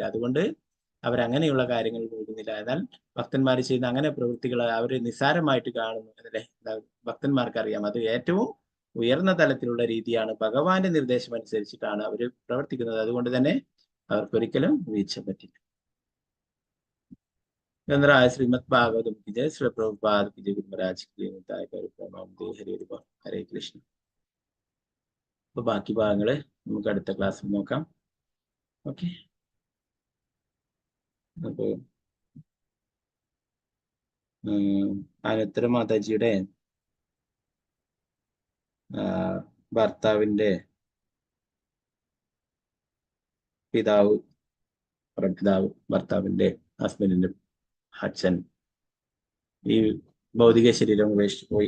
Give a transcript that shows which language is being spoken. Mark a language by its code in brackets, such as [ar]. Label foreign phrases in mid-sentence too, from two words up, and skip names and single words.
[ml] അതുകൊണ്ട് അവരങ്ങനെയുള്ള കാര്യങ്ങൾ പോകുന്നില്ല. എന്നാൽ ഭക്തന്മാർ ചെയ്യുന്ന അങ്ങനെ പ്രവൃത്തികൾ അവർ നിസ്സാരമായിട്ട് കാണുന്നു അല്ലെ. ഭക്തന്മാർക്ക് അറിയാം അത് ഏറ്റവും ഉയർന്ന തലത്തിലുള്ള രീതിയാണ്, ഭഗവാന്റെ നിർദ്ദേശം അനുസരിച്ചിട്ടാണ് അവർ പ്രവർത്തിക്കുന്നത്. അതുകൊണ്ട് തന്നെ അവർക്കൊരിക്കലും വീഴ്ച പറ്റില്ല. [hi] ശ്രീമദ് ഭാഗവതം की जय, श्री प्रभुपाद की जय, गुरु महाराज की जय, हरे कृष्ण. [ml] അപ്പൊ ബാക്കി ഭാഗങ്ങള് നമുക്ക് അടുത്ത ക്ലാസ്സിൽ നോക്കാം. ഓക്കെ. അപ്പോ അനുത്തര മാതാജിയുടെ ഭർത്താവിന്റെ ഭർത്താവിന്റെ ഹസ്ബൻഡിന്റെ അച്ഛൻ ഈ ഭൗതിക ശരീരം ഉപേക്ഷിച്ച് പോയി.